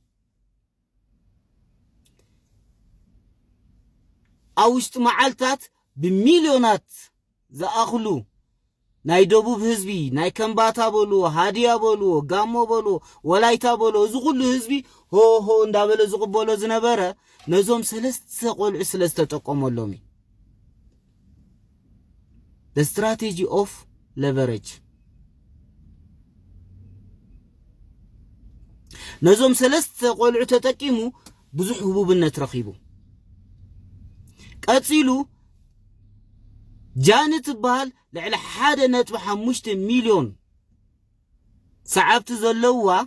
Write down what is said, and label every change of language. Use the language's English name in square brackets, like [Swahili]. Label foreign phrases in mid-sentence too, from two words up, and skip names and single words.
[Tigrinya] አውሽጥ መዓልታት ብሚሊዮናት ዝኣኽሉ ናይ ደቡብ ህዝቢ ናይ ከምባታ በሉ ሃዲያ በሉ ጋሞ በሉ ወላይታ በሉ እዚ ሁሉ ህዝቢ ሆሆ እንዳበለ ዝቅበሎ ዝነበረ ነዞም ሰለስተ ቆልዑ ስለዝተጠቀመሎም [English] the strategy of leverage [Tigrinya] ነዞም ሰለስተ ቆልዑ ተጠቂሙ ብዙሕ ህቡብነት ረኺቡ ቀፂሉ ጃነት በሃል ልዕሊ 1.5 ሚሊዮን ሰዓብቲ ዘለዋ